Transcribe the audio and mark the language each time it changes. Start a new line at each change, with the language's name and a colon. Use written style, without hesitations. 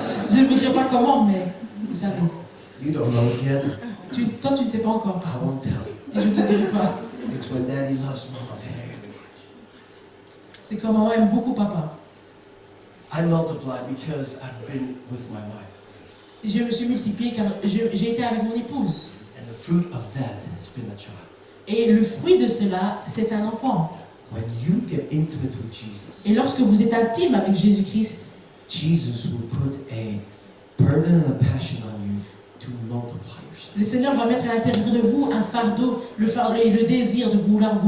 French: Je ne vous dirai pas comment, mais vous savez.
English: You don't know it yet.
French: Toi, tu ne sais pas encore.
English: I won't tell you.
French: Et je ne te dirai pas.
English: It's when Daddy loves Mama very much.
French: C'est quand maman aime beaucoup papa.
English: I multiply because I've been with my wife.
French: Je me suis multiplié car j'ai été avec mon épouse.
English: And the fruit of that has been a child.
French: Et le fruit de cela, c'est un enfant.
English: When you get intimate with Jesus,
French: Et lorsque vous êtes intime avec Jésus-Christ,
English: Jesus will put a burden and a passion on you to multiply yourself.
French: le Seigneur va mettre à l'intérieur de vous un fardeau et le désir de vouloir vous